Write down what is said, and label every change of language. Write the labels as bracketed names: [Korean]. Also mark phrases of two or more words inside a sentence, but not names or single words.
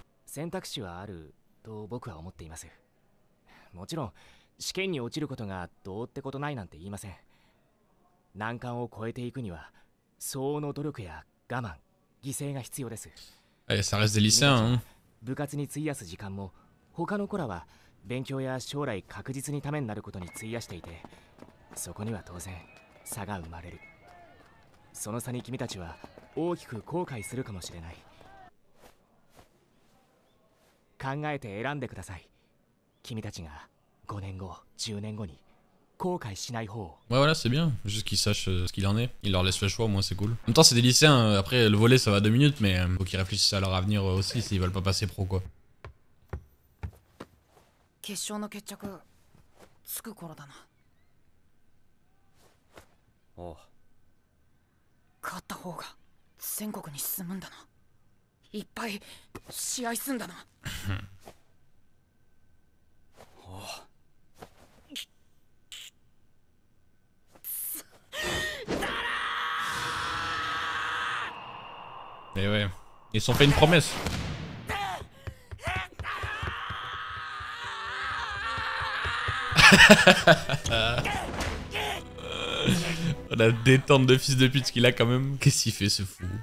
[Japanese] 選択肢はあると僕は思っています。もちろん試験に落ちることがどうってことないなんて言いません。難関を超えていくには相応の努力や我慢、犠牲が必要です。 [French] Allez, ça reste des lycéens, hein. [Japanese] 部活に費やす時間も他の子らは勉強や将来確実にためになることに費やしていて、そこには当然差が生まれる。その差に君たちは大きく後悔するかもしれない。考えて選んでください。君たちが5年後、10年後に後悔しない方を。 [French] Ouais, voilà, c'est bien. Juste qu'ils sachent ce qu'il en est. Ils leur laissent le choix, moi, c'est cool. En même temps, c'est des lycéens. Après, le volet, ça va 2 minutes, mais faut qu'ils réfléchissent à leur avenir aussi s'ils veulent pas passer pro, quoi. [Japanese] 決勝の決着つく頃だな。おう。勝った方が全国に進むんだな。いっぱい試合すんだな。おう。だら [French] Mais ouais, ils se sont fait une promesse. La détente de fils de pute qu'il a quand même. Qu'est-ce qu'il fait ce fou?